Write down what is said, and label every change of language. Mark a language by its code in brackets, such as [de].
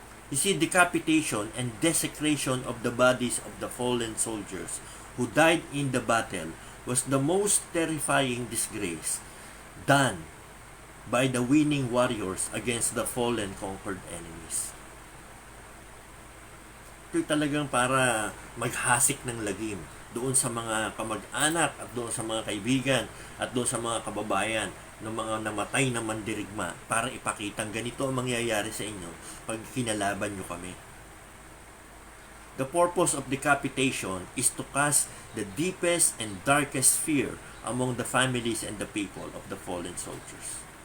[en] You see, decapitation and desecration of the bodies of the fallen soldiers who died in the battle was the most terrifying disgrace done by the winning warriors against the fallen conquered enemies. [tl] Ito talagang para maghasik ng lagim doon sa mga kamag-anak at doon sa mga kaibigan at doon sa mga kababayan ng mga namatay na mandirigma para ipakitang ganito ang mangyayari sa inyo pag kinalaban nyo kami. [en] The purpose of decapitation is to cast the deepest and darkest fear among the families and the people of the fallen soldiers.